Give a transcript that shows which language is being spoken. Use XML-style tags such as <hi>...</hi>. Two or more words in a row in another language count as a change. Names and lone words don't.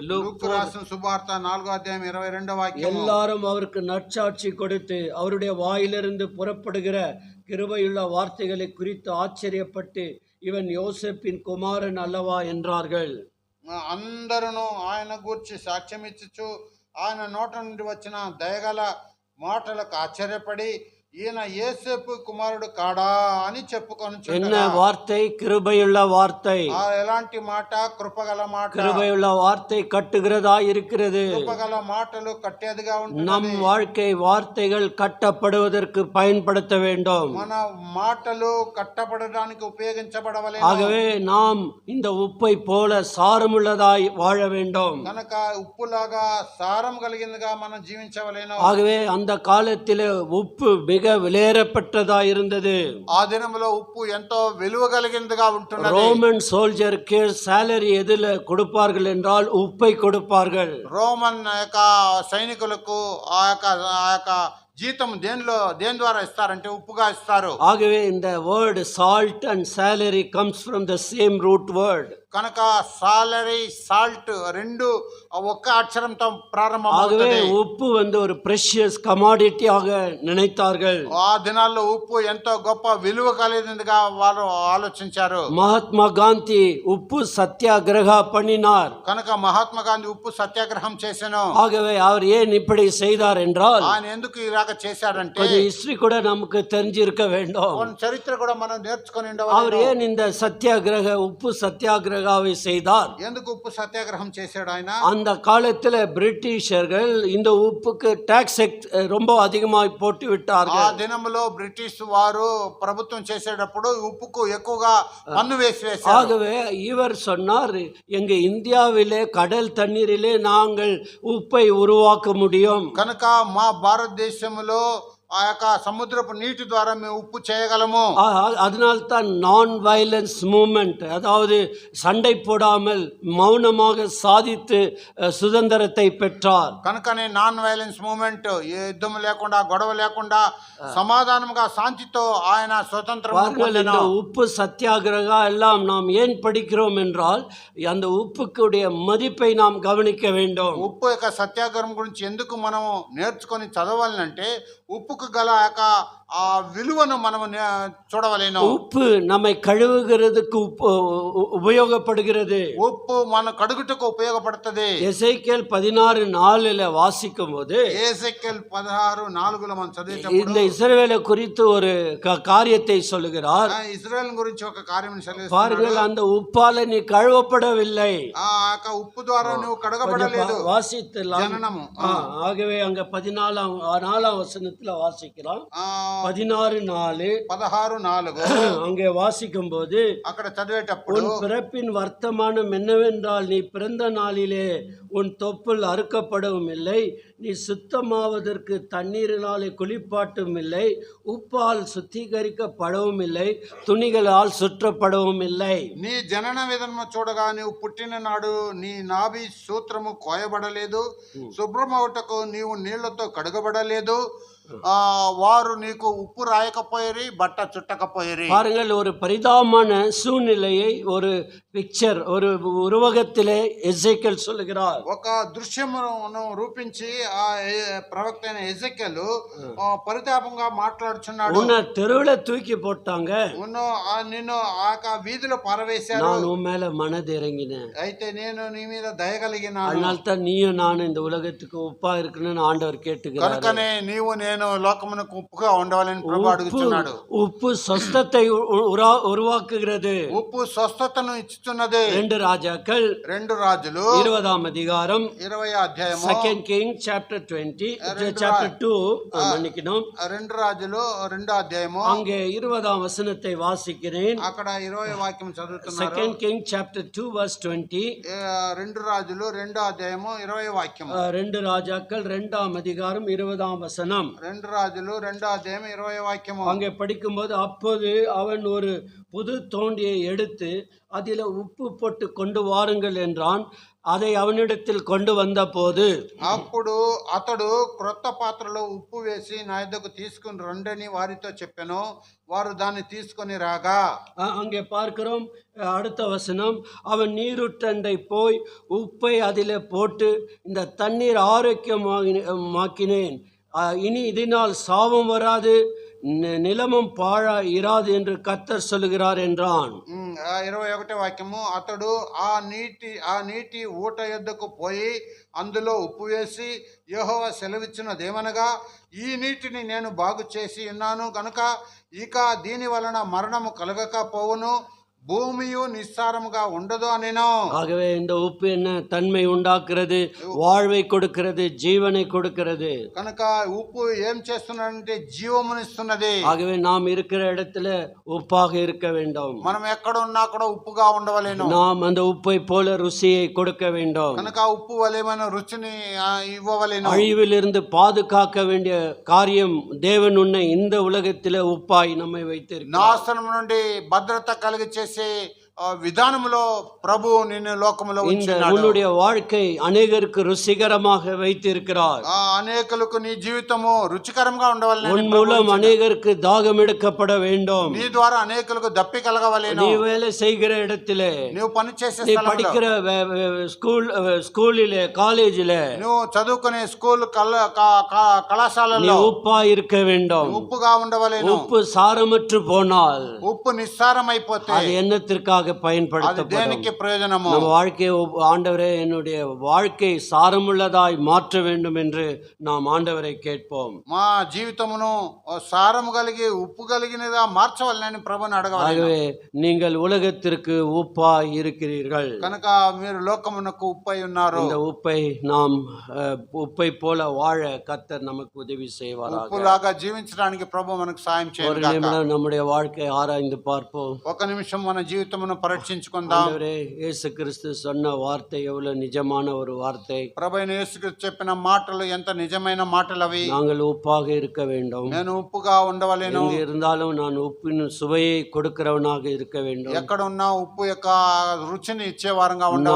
<te>లూకా రాసిన సువార్త 4వ అధ్యాయం 22వ వాక్యం.</te> <ta>எல்லாரும் அவருக்கு நற்சாட்சி கொடுத்து அவருடைய வாயிலிருந்து புறப்படுகிற கிருபையுள்ள வார்த்தைகளை குறித்து ஆச்சரியப்பட்டு, இவன் யோசேப்பின் குமாரன் அல்லவா என்றார்கள்.</ta> <te>అందరూ ఆయన గూర్చి సాక్ష్యం ఇచ్చుచు ఆయన నోట నుండి వచ్చిన దయగల మాటలకు ఆశ్చర్యపడి, ఈయన యేసేపు కుమారుడు కాడా అని చెప్పుకొని.</te> <ta>என்ன வார்த்தை? கிருபையுள்ள வார்த்தை.</ta> <te>ఎలాంటి మాట? కృపగల మాట.</te> <ta>கிருபையுள்ள வார்த்தை கட்டுகிறதா இருக்கிறது.</ta> <te>కృపగల మాటలు కట్టేదిగా ఉంటుంది.</te> <ta>நம் வாழ்க்கை வார்த்தைகள் கட்டப்படுவதற்கு பயன்படுத்த வேண்டும்.</ta> <te>మన మాటలు కట్టబడడానికి ఉపయోగించబడవలెను.</te> <ta>ஆகவே நாம் இந்த உப்பை போல சாரமுள்ளதாய் வாழ வேண்டும்.</ta> <te>కనుక ఉప్పులాగా సారం కలిగిందిగా మనం జీవించవలెను.</te> <ta>ஆகவே அந்த காலத்திலே உப்பு மிக விலையேறப்பட்டதா இருந்தது.</ta> <te>ఆ దినములో ఉప్పు ఎంతో విలువ కలిగిందిగా ఉంటున్నది.</te> <ta>ரோமன் சோல்ஜருக்கு சாலரி எதில கொடுப்பார்கள் என்றால் உப்பை கொடுப்பார்கள்.</ta> <te>రోమన్ యొక్క సైనికులకు ఆ యొక్క జీతం దేని ద్వారా ఇస్తారంటే ఉప్పుగా ఇస్తారు.</te> <ta>ஆகவே இந்த</ta> <en>word salt and salary comes from the same root word.</en> <te>కనుక సాలరీ సాల్ట్ రెండు ఒక్క అక్షరంతో</te> <ta>ஆகவே</ta> <te>ప్రారంభమవుతుంది.</te> <ta>உப்பு ஒரு</ta> <en>precious commodity</en> <ta>ஆக நினைத்தார்கள்.</ta> <te>ఆ దినాల్లో ఉప్పు ఎంతో గొప్ప విలువ కలిగిందిగా వారు ఆలోచించారు.</te> <ta>மகாத்மா காந்தி உப்பு சத்தியாகிரகா பண்ணினார்.</ta> <te>కనుక మహాత్మా గాంధీ ఉప్పు సత్యాగ్రహం చేశాను.</te> <ta>ஆகவே அவர் ஏன் இப்படி செய்தார் என்றால்,</ta> <te>ఆయన ఎందుకు ఇలాగ చేశాడంటే,</te> <ta>கொஞ்சம் ஹிஸ்டரி கூட நமக்கு தெரிஞ்சிருக்க வேண்டும்.</ta> <te>చరిత్ర కూడా మనం నేర్చుకొని</te> <ta>அவர்</ta> <te>ఉండవాలి.</te> <ta>ஏன் இந்த உப்பு சத்தியாகிரகாவை செய்தார்?</ta> <te>ఎందుకు ఉప్పు సత్యాగ్రహం చేశాడు ఆయన?</te> <ta>அந்த காலத்துல பிரிட்டிஷர்கள் இந்த உப்புக்கு டாக்ஸ் ரொம்ப அதிகமாக போட்டு</ta> <te>ఆ</te> <ta>விட்டார்கள்.</ta> <te>దినములో బ్రిటిష్ వారు ప్రభుత్వం చేసేటప్పుడు ఉప్పుకు ఎక్కువగా పన్ను వేశారు.</te> <ta>ஆகவே இவர் சொன்னார், எங்க இந்தியாவிலே கடல் தண்ணீரிலே நாங்கள் உப்பை உருவாக்க முடியும்.</ta> <te>కనుక మా భారతదేశంలో ఆ యొక్క సముద్రపు నీటి ద్వారా మేము ఉప్పు చేయగలము.</te> <ta>அதனால்தான்</ta> <en>non violence movement,</en> <ta>அதாவது சண்டை போடாமல் மௌனமாக சாதித்து சுதந்திரத்தை பெற்றார்.</ta> <te>కనుకనే</te> <en>non violence movement,</en> <te>ఏ యుద్ధం లేకుండా గొడవ లేకుండా సమాధానంగా శాంతితో ఆయన స్వతంత్రం</te> <ta>இந்த உப்பு சத்தியாகிரகா எல்லாம் நாம் ஏன் படிக்கிறோம் என்றால், அந்த உப்புக்குடைய மதிப்பை நாம் கவனிக்க வேண்டும்.</ta> <te>ఉప్పు యొక్క సత్యాగ్రహం గురించి ఎందుకు మనం నేర్చుకొని చదవాలంటే, ఉప్పుకు గల యొక్క ఆ విలువను మనము చూడవలేను.</te> <ta>உப்பு நம்மை கழுவுகிறதுக்கு உபயோகப்படுகிறது.</ta> <te>ఉప్పు మన కడుగుటకు ఉపయోగపడుతుంది.</te> <ta>எசேக்கியேல் 16:4 வாசிக்கும் போது</ta> <te>ఏసెకెల్ 16:4 మనం చదివేటప్పుడు</te> <ta>இந்த இஸ்ரவேலை குறித்து ஒரு காரியத்தை சொல்லுகிறார்.</ta> <te>ఇశ్రాయేలు గురించి ఒక కార్యం సెలవిస్తున్నాడు.</te> <ta>பாருங்கள், அந்த உப்பால நீ கழுவப்படவில்லை.</ta> <te>ఆ ఉప్పు ద్వారా నువ్వు కడగబడలేదు.</te> <ta>வாசித்தலாம்.</ta> <te>జననము.</te> <ta>ஆகவே அங்க 4ஆம் வசனத்துல வாசிக்கிறோம். 16:4 அங்கே வாசிக்கும் போது</ta> <te>అక్కడ చదివేటప్పుడు</te> <ta>உன் பிறப்பின் வர்த்தமானம் என்னவென்றால், நீ பிறந்த நாளிலே உன் தொப்புள் அறுக்கப்படவும் இல்லை, நீ சுத்தமாவதற்கு தண்ணீரினாலே குளிப்பாட்டும் இல்லை, உப்பால் சுத்திகரிக்கப்படவும் இல்லை, துணிகளால் சுற்றப்படவும் இல்லை.</ta> <te>నీ జనన విధానము చూడగా నీవు పుట్టిన నాడు నీ నాభి సూత్రము కోయబడలేదు, శుభ్రమవుటకు నీవు నీళ్లతో కడగబడలేదు, వారు నీకు ఉప్పు రాయకపోయిరి, బట్ట చుట్టకపోయిరి.</te> <ta>பாருங்கள், ஒரு பரிதாபமான சூழ்நிலையை ஒரு பிக்சர், ஒரு உருவகத்திலே எசேக்கியேல் சொல்லுகிறார்.</ta> <te>ఒక దృశ్యమును రూపించి ఆ ప్రవక్త అయిన ఎజెకెలు పరితాపంగా మాట్లాడుచున్నాడు.</te> <ta>உன்னை தெருவுல தூக்கி போட்டாங்க,</ta> <te>నిన్ను ఆ వీధిలో పారవేశారు,</te> <ta>நான் உன் மேல மனது இறங்கினேன்,</ta> <te>అయితే నేను నీ మీద దయగలిగినాను,</te> <ta>அதனால தான் நீயும் நானும் இந்த உலகத்துக்கு உப்பா இருக்கணும்னு ஆண்டவர் கேட்டுக்கிறார்.</ta> <te>కనుకనే నీవు నేను లోకమునకు ఉప్పుగా ఉండవాలని ప్రభువు అడుగుతున్నాడు.</te> <ta>உப்பு స్వస్థத்தை உருவாக்குகிறது.</ta> <te>ఉప్పు స్వస్థతను ఇచ్చుతున్నది.</te> <ta>2 రాజాக்கள்</ta> <te>2 రాజులు 20వ అధికారం 20వ అధ్యాయము</te> <en>2 King chapter 20 chapter 2 மன்னிக்கணும்</en> <te>2 రాజులు 2వ అధ్యాయము</te> <ta>அங்கே 20ஆம் வசனத்தை வாசிக்கிறேன்.</ta> <te>అక్కడ 20వ వాక్యం చదువుతున్నారు.</te> <en>2 King chapter 2 verse 20.</en> <te>2 రాజులు 2వ అధ్యాయము 20వ వాక్యం.</te> <ta>2 ராஜாக்கள் 2ஆம் அதிகாரம் 20ஆம் வசனம்.</ta> <te>2 రాజులు 2వ అధ్యాయం 20వ వాక్యము.</te> <ta>அங்கே படிக்கும்போது, அப்போது அவன் ஒரு புது தோண்டியை எடுத்து அதில் உப்பு போட்டு கொண்டு வாருங்கள் என்றான். அதை அவனிடத்தில் கொண்டு வந்த போது</ta> <te>అప్పుడు అతడు క్రొత్త పాత్రలో ఉప్పు వేసి నా యొద్దకు తీసుకుని రండని వారితో చెప్పాను, వారు దాన్ని తీసుకొని రాగా.</te> <ta>அங்கே பார்க்கிறோம் அடுத்த வசனம், அவன் நீருட்டண்டை போய் உப்பை அதில் போட்டு இந்த தண்ணீர் ஆரோக்கியமாக்கினேன், இனி இதனால் சாபம் வராது, நிலமும் பாழா இராது என்று கர்த்தர் சொல்லுகிறார் என்றான்.</ta> <te>21వ వాక్యము, అతడు ఆ నీటి ఊట యొద్దకు పోయి అందులో ఉప్పు వేసి యెహోవా సెలవిచ్చినదేమనగా, ఈ నీటిని నేను బాగు చేసి ఉన్నాను కనుక ఇక దీని వలన మరణము కలగకపోవును, భూమియో నిస్సారముగా ఉండదు అనేను.</te> <ta>ஆகவே இந்த உப்பு என்ன தன்மை உண்டாக்குறது, வாழ்வை கொடுக்கிறது, ஜீவனை கொடுக்கிறது.</ta> <te>కనుక ఉప్పు ఏం చేస్తున్నదంటే జీవమునిస్తున్నది.</te> <ta>ஆகவே நாம் இருக்கிற இடத்துல உப்பாக இருக்க வேண்டும்.</ta> <te>మనం ఎక్కడ ఉన్నా కూడా ఉప్పుగా ఉండవలేను.</te> <ta>நாம் அந்த உப்பை போல ருசியை கொடுக்க வேண்டும்.</ta> <te>కనుక ఉప్పు వలెమైన రుచిని ఇవ్వవలేను.</te> <ta>அழிவிலிருந்து பாதுகாக்க வேண்டிய காரியம் தேவன் உன்னை இந்த உலகத்திலே உப்பாய் நம்மை வைத்திருக்கிறார்.</ta> <te>నాశనం నుండి భద్రత కలిగి చేసే విధానంలో ప్రభు నిన్ను లోకములో ఉంచినాడు.</te> <ta>உன்னுடைய வாழ்க்கை அநேகருக்கு ருசிகரமாக வைத்திருக்கிறார்.</ta> <te>అనేకులకు నీ జీవితము రుచికరంగా ఉండవలెను.</te> <ta>உன் மூலம் அநேகருக்கு தாகம் எடுக்கப்பட வேண்டும்.</ta> <te>నీ ద్వారా అనేకులకు దప్పి కలగవలెను.</te> <ta>நீ வேலை செய்கிற இடத்திலே,</ta> <te>నువ్వు పని చేసే</te> <ta>நீ</ta> <te>స్థలంలో,</te> <ta>படிக்கிற ஸ்கூலிலே, காலேஜிலே,</ta> <te>నువ్వు చదువుకునే స్కూల్ కళాశాలలో</te> <ta>உப்பா இருக்க வேண்டும்.</ta> <te>ఉప్పుగా ఉండవలెను.</te> <ta>உப்பு சாரமற்று போனால்</ta> <te>ఉప్పు నిస్సారమైపోతే</te> <ta>அது என்னத்திற்காக</ta> <te>అది</te> <ta>பயன்படுத்தப்படும்?</ta> <te>దేనికి ప్రయోజనము?</te> <ta>நம்ம வாழ்க்கையை ஆண்டவரே, என்னுடைய வாழ்க்கை சாரமுள்ளதாய் மாற்ற வேண்டும் என்று நாம் ஆண்டவரை கேட்போம்.</ta> <te>మా జీవితమును సారము కలిగి ఉప్పు కలిగినదా మార్చవలనని ప్రభుని అడగవాలి.</te> <ta>ஆகவே நீங்கள் உலகத்திற்கு உப்பாய் இருக்கிறீர்கள்.</ta> <te>కనుక మీరు లోకమునకు ఉప్పై ఉన్నారు.</te> <ta>இந்த உப்பை போல வாழ கர்த்தர் நமக்கு உதவி செய்வாராக.</ta> <te>ఉప్పులాగా జీవించడానికి ప్రభు మనకు సాయం</te> <ta>ஒரு</ta> <te>చేయాలి.</te> <ta>நிமிடம் நம்முடைய வாழ்க்கையை ஆராய்ந்து பார்ப்போம்.</ta> <te>ఒక నిమిషం మన జీవితమును పరీక్షించుకుందాం.</te> <ta>ஆண்டவரே, இயேசு கிறிஸ்து சொன்ன வார்த்தை எவ்வளவு நிஜமான ஒரு வார்த்தை.</ta> <te>ప్రభువైన యేసుక్రీస్తు చెప్పిన మాటలు ఎంత నిజమైన మాటలు అవి.</te> <ta>நாங்கள் உப்பாக இருக்க வேண்டும்.</ta> <te>నేను ఉప్పుగా ఉండవలేను.</te> <ta>எங்க இருந்தாலும் நான் உப்பின் சுவையை கொடுக்கிறவனாக இருக்க வேண்டும்.</ta> <te>ఎక్కడ ఉన్నా ఉప్పు యొక్క రుచిని ఇచ్చేవారంగా ఉండాలి.</te>